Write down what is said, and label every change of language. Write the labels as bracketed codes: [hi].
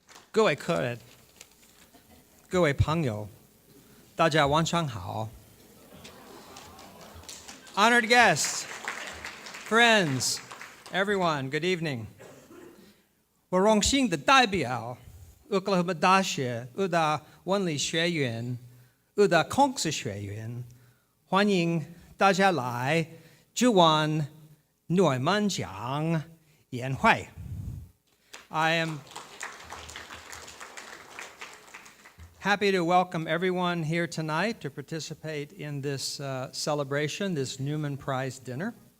[zh] 各位客人，各位朋友，大家晚上好。 [en] Honored guests, friends, everyone, good evening. [zh] 我荣幸的代表俄克拉荷马大学俄大文理学院、俄大孔子学院，欢迎大家来主办Newman奖宴会。 [en] I am happy to welcome everyone here tonight to participate in this celebration, this Newman Prize dinner.